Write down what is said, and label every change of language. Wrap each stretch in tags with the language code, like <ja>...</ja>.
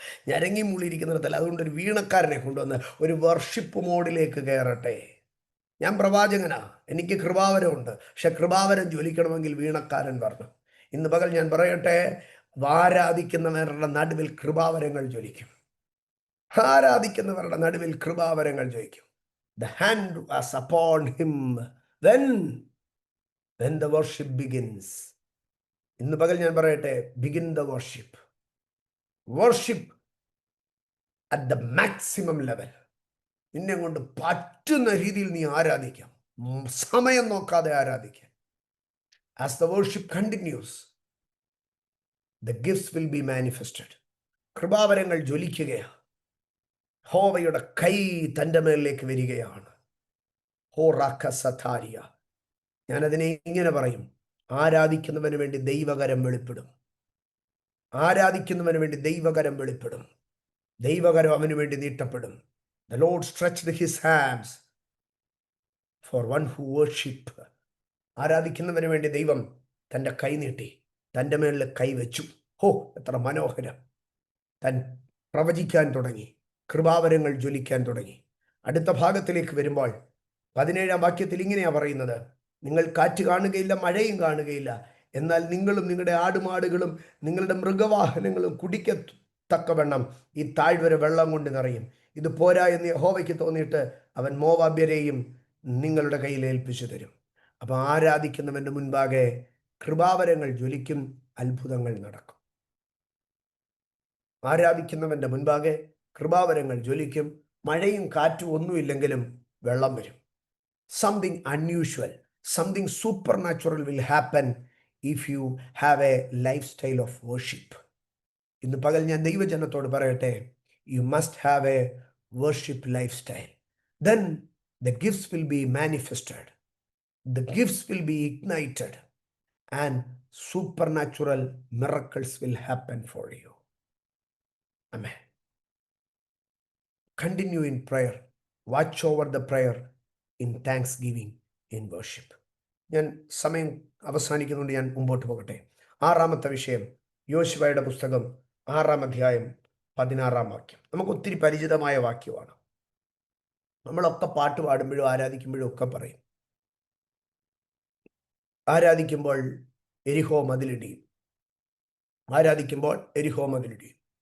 <ml>ഞരങ്ങി മൂളിയിരിക്കുന്നിടത്തല്ല. അതുകൊണ്ടൊരു വീണക്കാരനെ കൊണ്ടുവന്ന് ഒരു വർഷിപ്പ് മോഡിലേക്ക് കയറട്ടെ. ഞാൻ പ്രവാചകനാ, എനിക്ക് കൃപാവരമുണ്ട്, പക്ഷെ കൃപാവരം ജ്വലിക്കണമെങ്കിൽ വീണക്കാരൻ വരണം. ഇന്ന് പകൽ ഞാൻ പറയട്ടെ, ആരാധിക്കുന്നവരുടെ നടുവിൽ കൃപാവരങ്ങൾ ജ്വലിക്കും. ആരാധിക്കുന്നവരുടെ നടുവിൽ കൃപാവരങ്ങൾ ജയിക്കും.</ml> <en>The hand was upon him when the worship begins.</en> <ml>ഇന്ന് പകൽ ഞാൻ പറയട്ടെ,</ml> <en>begin the worship at the maximum level.</en> <ml>നിന്നെ കൊണ്ട് പറ്റുന്ന രീതിയിൽ നീ ആരാധിക്കാം, സമയം നോക്കാതെ ആരാധിക്കാം.</ml> <en>As the worship continues, the gifts will be manifested.</en> <ml>കൃപാവരങ്ങൾ ജ്വലിക്കുകയാണ്. യഹോവയുടെ കൈ തൻ്റെ മേലിലേക്ക് വരികയാണ്. ഹോറാക്കസഥാരിയ. ഞാനതിനെ ഇങ്ങനെ പറയും, ആരാധിക്കുന്നവന് വേണ്ടി ദൈവകരം വെളിപ്പെടും. ആരാധിക്കുന്നവന് വേണ്ടി ദൈവകരം വെളിപ്പെടും. ദൈവകരം അവന് വേണ്ടി നീട്ടപ്പെടും.</ml> <en>The Lord stretched his hands for one who worship.</en> <ml>ആരാധിക്കുന്നവന് വേണ്ടി ദൈവം തൻ്റെ കൈ നീട്ടി, തൻ്റെ മേളിൽ കൈവച്ചു. ഹോ, എത്ര മനോഹരം! താൻ പ്രവചിക്കാൻ തുടങ്ങി, കൃപാവരങ്ങൾ ജ്വലിക്കാൻ തുടങ്ങി. അടുത്ത ഭാഗത്തിലേക്ക് വരുമ്പോൾ 17-ാം വാക്യത്തിൽ ഇങ്ങനെയാണ് പറയുന്നത്, നിങ്ങൾ കാറ്റ് കാണുകയില്ല, മഴയും കാണുകയില്ല, എന്നാൽ നിങ്ങളും നിങ്ങളുടെ ആടുമാടുകളും നിങ്ങളുടെ മൃഗവാഹനങ്ങളും കുടിക്കത്തക്കവണ്ണം ഈ താഴ്വര വെള്ളം കൊണ്ട് നിറയും. ഇത് പോരാ എന്ന് യഹോവയ്ക്ക് തോന്നിയിട്ട് അവൻ മോവാബ്യരെയും നിങ്ങളുടെ കയ്യിൽ ഏൽപ്പിച്ചു തരും. അപ്പം ആരാധിക്കുന്നവൻ്റെ മുൻപാകെ കൃപാവരങ്ങൾ ജ്വലിക്കും, അത്ഭുതങ്ങൾ നടക്കും. ആരാധിക്കുന്നവൻ്റെ മുൻപാകെ കൃപാവരങ്ങൾ ജ്വലിക്കും. മഴയും കാറ്റും ഒന്നുമില്ലെങ്കിലും വെള്ളം വരും.</ml> <en>Something unusual, something supernatural will happen if you have a lifestyle of worship.</en> <ml>ഇന്ന് പകൽ ഞാൻ ദൈവജനത്തോട് പറയട്ടെ,</ml> <en>You must have a worship lifestyle. Then the gifts will be manifested, the gifts will be ignited, and supernatural miracles will happen for you. Amen. Continue in prayer. Watch over the prayer in thanksgiving, in worship.</en> <ml>ഞാൻ സമയം അവസാനിക്കുന്നുണ്ട്, ഞാൻ മുമ്പോട്ട് പോകട്ടെ. 6-ാമത്തെ വിഷയം, യോശുവയുടെ പുസ്തകം 6-ാം അധ്യായം 16-ാം വാക്യം. നമുക്ക് ഒത്തിരി പരിചിതമായ വാക്യമാണ്. നമ്മളൊക്കെ പാട്ട് പാടുമ്പോഴും ആരാധിക്കുമ്പോഴും ഒക്കെ പറയും, ആരാധിക്കുമ്പോൾ എരിഹോ മതിലിടിയും, ആരാധിക്കുമ്പോൾ എരിഹോ മതിലിടിയും.</ml>